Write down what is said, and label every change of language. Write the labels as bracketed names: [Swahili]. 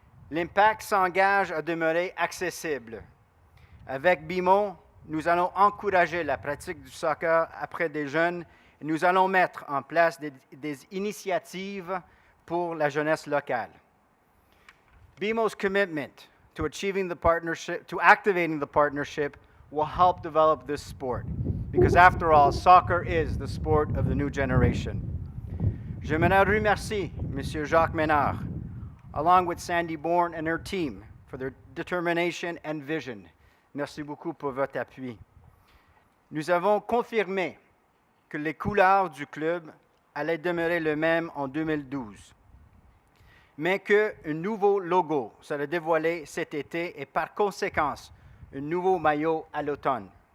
[French] L'Impact s'engage à demeurer accessible. Avec BMO, nous allons encourager la pratique du soccer auprès des jeunes et nous allons mettre en place des initiatives pour la jeunesse locale. [English] BMO's commitment to activating the partnership will help develop this sport because after all, soccer is the sport of the new generation. J'aimerais remercier M. Jacques Ménard, along with Sandy Bourne and her team, for their determination and vision. [French] Merci beaucoup pour votre appui. Nous avons confirmé que les couleurs du club allaient demeurer les mêmes en 2012, mais qu'un nouveau logo sera dévoilé cet été et par conséquent, un nouveau maillot à l'automne.